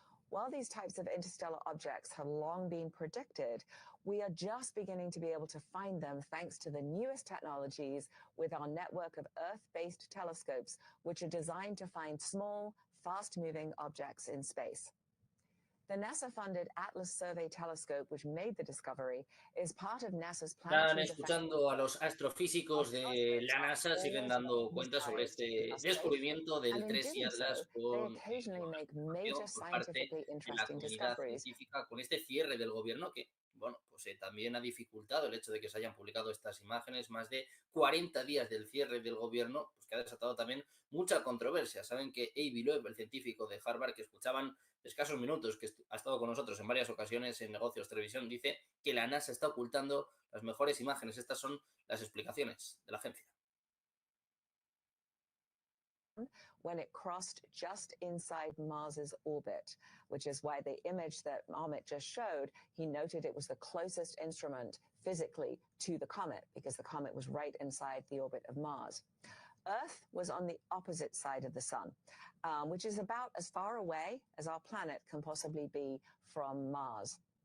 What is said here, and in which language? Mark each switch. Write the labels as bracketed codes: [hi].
[en] While these types of interstellar objects have long been predicted, we are just beginning to be able to find them thanks to the newest technologies with our network of Earth-based telescopes, which are designed to find small, fast-moving objects in space. The NASA-funded Atlas Survey Telescope, which made the discovery, is part of NASA's [es] Están [en] planetary defense. [es] escuchando a los astrofísicos de la NASA, siguen dando cuenta sobre este descubrimiento del 3I Atlas con por parte de la comunidad científica, con este cierre del gobierno que, bueno, pues también ha dificultado el hecho de que se hayan publicado estas imágenes, más de 40 días del cierre del gobierno, pues que ha desatado también mucha controversia. Saben que Avi Loeb, el científico de Harvard, que escuchaban escasos minutos, que ha estado con nosotros en varias ocasiones en Negocios Televisión, dice que la NASA está ocultando las mejores imágenes. Estas son las explicaciones de la agencia. [en] When it crossed just inside Mars's orbit, which is why the image that Amit just showed, he noted it was the closest instrument physically to the comet, because the comet was right inside the orbit of Mars. Earth was on the opposite side of the sun, which is about as far away as our planet can possibly be from Mars.